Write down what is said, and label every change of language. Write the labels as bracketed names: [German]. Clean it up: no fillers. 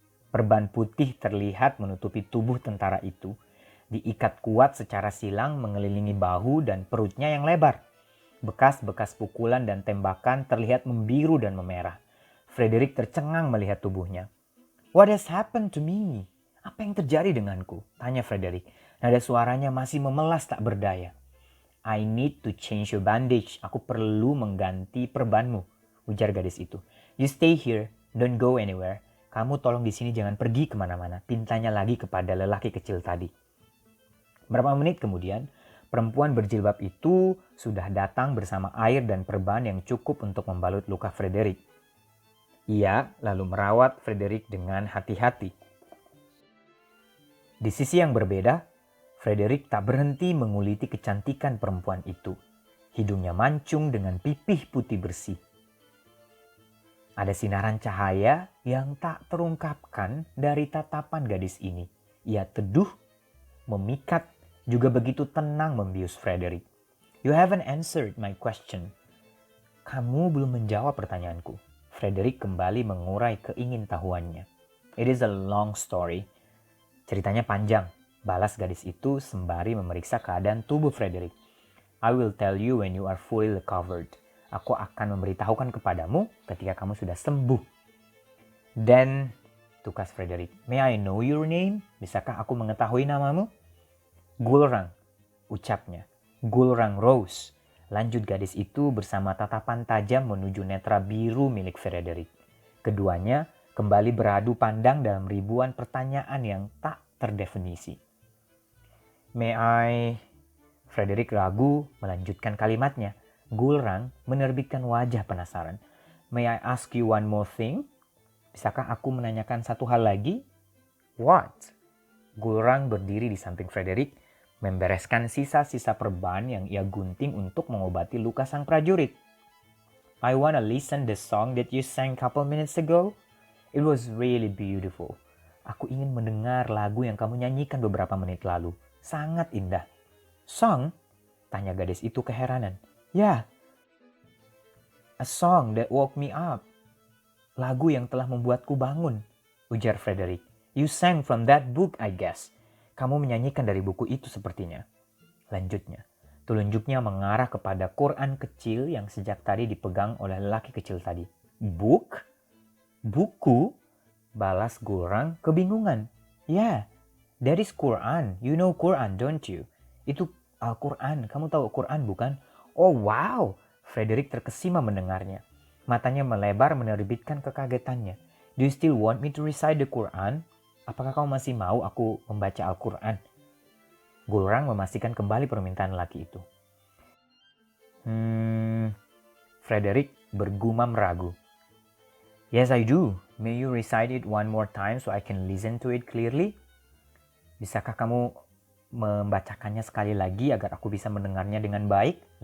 [Indonesian] Perban putih terlihat menutupi tubuh tentara itu, diikat kuat secara silang mengelilingi bahu dan perutnya yang lebar. Bekas-bekas pukulan dan tembakan terlihat membiru dan memerah. [English] Frederick [Indonesian] tercengang melihat tubuhnya. [English] What has happened to me? [Indonesian] Apa yang terjadi denganku? Tanya Frederick. Nada suaranya masih memelas tak berdaya. [English] I need to change your bandage. [Indonesian] Aku perlu mengganti perbanmu, ujar gadis itu. [English] You stay here, don't go anywhere. [Indonesian] Kamu tolong di sini jangan pergi kemana-mana. Pintanya lagi kepada lelaki kecil tadi. Berapa menit kemudian, Perempuan berjilbab itu sudah datang bersama air dan perban yang cukup untuk membalut luka Frederick. Ia lalu merawat Frederick dengan hati-hati. Di sisi yang berbeda, Frederick tak berhenti menguliti kecantikan perempuan itu. Hidungnya mancung dengan pipih putih bersih. Ada sinaran cahaya yang tak terungkapkan dari tatapan gadis ini. Ia teduh, memikat, juga begitu tenang membius Frederick. [English] You haven't answered my question. [Indonesian] Kamu belum menjawab pertanyaanku. Frederick kembali mengurai keingintahuannya. [English] It is a long story. [Indonesian] Ceritanya panjang, balas gadis itu sembari memeriksa keadaan tubuh Frederick. [English] I will tell you when you are fully recovered. [Indonesian] Aku akan memberitahukan kepadamu ketika kamu sudah sembuh. Dan, tukas [English] Frederick, may I know your name? [Indonesian] Bisakah aku mengetahui namamu? Gulrang, ucapnya. Gulrang Rose. Lanjut gadis itu bersama tatapan tajam menuju netra biru milik Frederick. Keduanya kembali beradu pandang dalam ribuan pertanyaan yang tak terdefinisi. [English] May I? [Indonesian] Frederick ragu melanjutkan kalimatnya. Gulrang menerbitkan wajah penasaran. [English] May I ask you one more thing? [Indonesian] Bisakah aku menanyakan satu hal lagi? [English] What? [Indonesian] Gulrang berdiri di samping Frederick, membereskan sisa-sisa perban yang ia gunting untuk mengobati luka sang prajurit. [English] I wanna listen the song that you sang couple minutes ago. It was really beautiful. [Indonesian] Aku ingin mendengar lagu yang kamu nyanyikan beberapa menit lalu. Sangat indah. Song? Tanya gadis itu keheranan. Ya. [English] A song that woke me up. [Indonesian] Lagu yang telah membuatku bangun, ujar Frederick. [English] You sang from that book, I guess. [Indonesian] Kamu menyanyikan dari buku itu sepertinya. Lanjutnya, telunjuknya mengarah kepada Quran kecil yang sejak tadi dipegang oleh lelaki kecil tadi. Book? Buku? Balas Gulrang kebingungan. [English] Yeah, that is Quran. You know Quran, don't you? [Indonesian] Itu Al-Quran. Kamu tahu Quran bukan? Oh wow! Frederick terkesima mendengarnya. Matanya melebar menerbitkan kekagetannya. [English] Do you still want me to recite the Quran? [Indonesian] Apakah kamu masih mau aku membaca Al-Quran? Gulrang memastikan kembali permintaan lelaki itu. Frederick bergumam ragu. [English] Yes, I do. May you recite it one more time so I can listen to it clearly? [Indonesian] Bisakah kamu membacakannya sekali lagi agar aku bisa mendengarnya dengan baik?